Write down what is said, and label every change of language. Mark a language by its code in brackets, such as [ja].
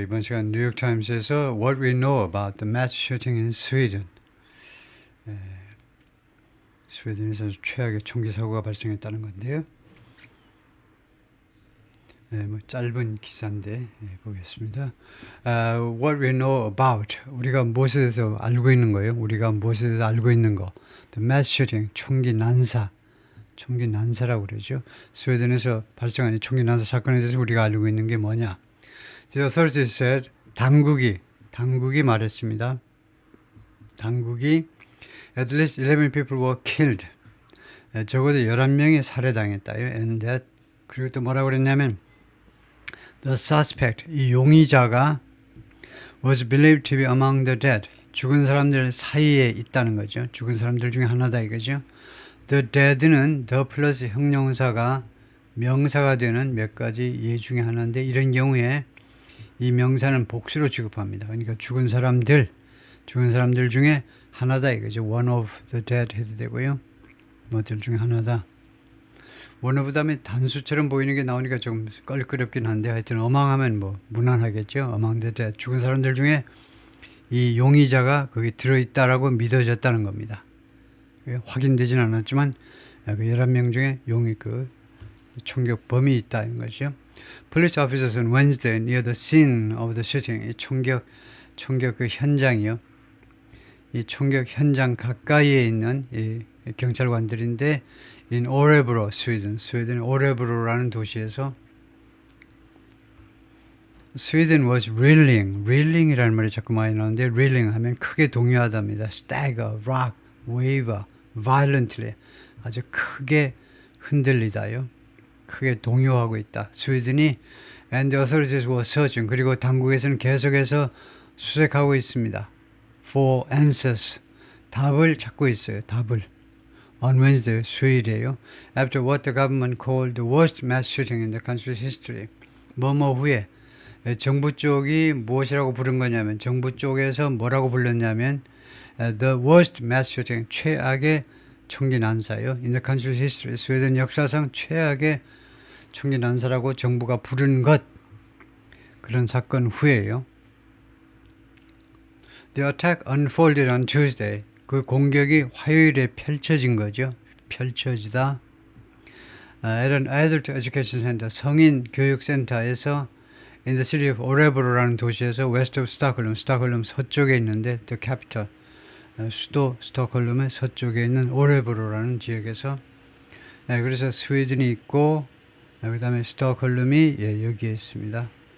[ko] 이번 시간 뉴욕타임스에서 [en] What we know about the mass shooting in Sweden. [ko] 스웨덴에서 최악의 총기 사고가 발생했다는 건데요. 짧은 기사인데 보겠습니다. [en] What we know about, [ko] 우리가 무엇에 대해서 알고 있는 거예요. 우리가 무엇에 대해서 알고 있는 거. [en] The mass shooting, [ko] 총기 난사라고 그러죠. 스웨덴에서 발생한 총기 난사 사건에 대해서 우리가 알고 있는 게 뭐냐. [en] The authorities said, [ko] 당국이 말했습니다. 당국이 [en] at least 11 people were killed. [ko] 적어도 11명이 살해당했다요. [en] And that, [ko] 그리고 또 뭐라고 그랬냐면 [en] the suspect, [ko] 이 용의자가 [en] was believed to be among the dead. [ko] 죽은 사람들 사이에 있다는 거죠. 죽은 사람들 중에 하나다 이거죠. [en] The dead [ko] 는 the 플러스 형용사가 명사가 되는 몇 가지 예 중에 하나인데 이런 경우에 이 명사는 복수로 취급합니다. 그러니까 죽은 사람들 중에 하나다 이거죠. [en] One of the dead 해도 되고요. [ko] 뭐들 중에 하나다. [en] one of [ko] 다음에 단수처럼 보이는 게 나오니까 좀 껄끄럽긴 한데 하여튼 어망하면 뭐 무난하겠죠. [en] Among the dead. [ko] 죽은 사람들 중에 이 용의자가 거기 들어있다라고 믿어졌다는 겁니다. 확인되진 않았지만 그 11명 중에 총격범이 있다는 거죠. [en] Police officers on Wednesday near the scene of the shooting. [ko] 이 총격 그 현장이요. 이 총격 현장 가까이에 있는 이 경찰관들인데 in Örebro, 스웨덴 오레브로라는 도시에서 [en] Sweden was reeling [ko] 이라는 말이 자꾸 많이 나오는데 reeling 하면 크게 동요하답니다. [en] stagger, rock, waver, violently [ko] 아주 크게 흔들리다요. 크게 동요하고 있다. 스웨덴이 [en] and the authorities were searching. [ko] 그리고 당국에서는 계속해서 수색하고 있습니다. [en] For answers. [ko] 답을 찾고 있어요. 답을. [en] On Wednesday, [ko] 수요일이에요. [en] After what the government called the worst mass shooting in the country's history. [ko] 뭐뭐 후에 정부 쪽이 무엇이라고 부른 거냐면 정부 쪽에서 뭐라고 불렀냐면 [en] the worst mass shooting. [ko] 최악의 총기 난사요. [en] In the country's history. [ko] 스웨덴 역사상 최악의 총기 난사라고 정부가 부른 것. 그런 사건 후에요. [en] The attack unfolded on Tuesday. [ko] 그 공격이 화요일에 펼쳐진 거죠. 펼쳐지다. [en] At an adult education center, [ko] 성인 교육센터에서 [en] in the city of [ko] Örebro라는 도시에서 [en] west of Stockholm, [ko] 스톡홀름 서쪽에 있는데 [en] the capital, [ko] 수도 스톡홀름의 서쪽에 있는 오레브로라는 지역에서 그래서 스웨덴이 있고 그 다음에 스톡홀름이 여기에 있습니다.